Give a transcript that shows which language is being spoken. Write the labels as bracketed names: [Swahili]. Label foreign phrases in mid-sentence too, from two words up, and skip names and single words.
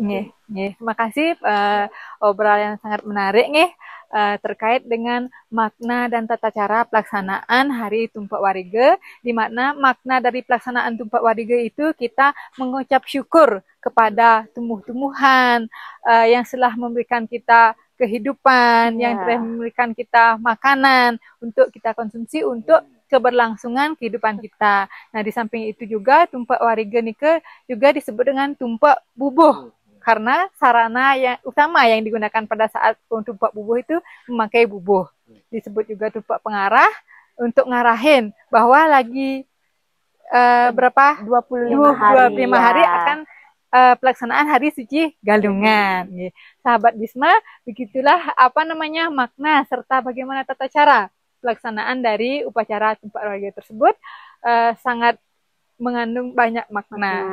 [Indonesian] Terima kasih obrolan yang sangat menarik terkait dengan makna dan tata cara pelaksanaan Hari Tumpak Wariga, di mana makna dari pelaksanaan Tumpak Wariga itu kita mengucap syukur kepada tumbuh-tumbuhan yang telah memberikan kita kehidupan, yang telah memberikan kita makanan untuk kita konsumsi untuk keberlangsungan kehidupan kita. Nah, di samping itu juga Tumpak Wariga Nike juga disebut dengan tumpak bubuh, karena sarana yang utama yang digunakan pada saat tumpak bubuh itu memakai bubuh. Disebut juga tumpak pengarah untuk ngarahin bahwa lagi 25 hari akan pelaksanaan Hari Suci Galungan. Sahabat Bisma, begitulah makna serta bagaimana tata cara pelaksanaan dari upacara Tumpak Wariga tersebut, sangat mengandung banyak makna.